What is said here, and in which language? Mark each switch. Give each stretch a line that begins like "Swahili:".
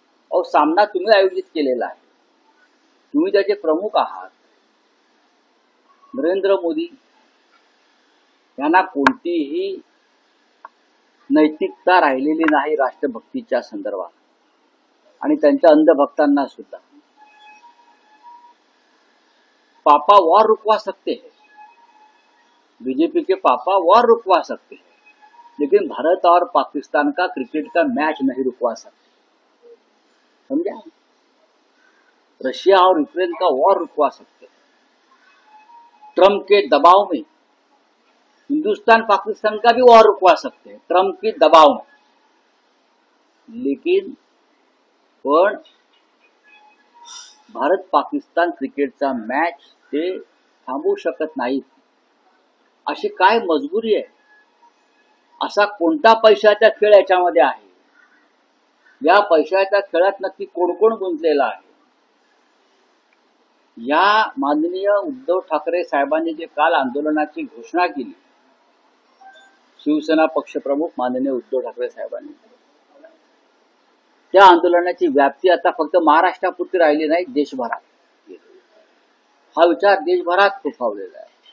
Marathi: अहो, सामना तुम्ही आयोजित केलेला आहे, तुम्ही त्याचे प्रमुख आहात। नरेंद्र मोदी यांना कोणतीही नैतिकता राहिलेली नाही राष्ट्रभक्तीच्या संदर्भात, आणि त्यांच्या अंधभक्तांना सुद्धा।
Hindi: पापा वॉर रुकवा सकते हैं, बीजेपी के पापा वॉर रुकवा सकते हैं, लेकिन भारत और पाकिस्तान का क्रिकेट का मैच नहीं रुकवा सकते, समझा? रशिया और यूक्रेन का वॉर रुकवा सकते हैं। ट्रम्प के दबाव में हिंदुस्तान पाकिस्तान का भी वॉर रुकवा सकते हैं, ट्रम्प के दबाव में, लेकिन
Marathi: पण भारत पाकिस्तान क्रिकेटचा मॅच ते थांबवू शकत नाहीत। अशी काय मजबुरी आहे? असा कोणता पैशाचा खेळ याच्यामध्ये आहे? या पैशाच्या खेळात नक्की कोण कोण गुंतलेला आहे? या माननीय उद्धव ठाकरे साहेबांनी जे काल आंदोलनाची घोषणा केली, शिवसेना पक्षप्रमुख माननीय उद्धव ठाकरे साहेबांनी, त्या आंदोलनाची व्याप्ती आता फक्त महाराष्ट्रापुरती राहिली नाही, देशभरात हा विचार देशभरात फोफावलेला आहे।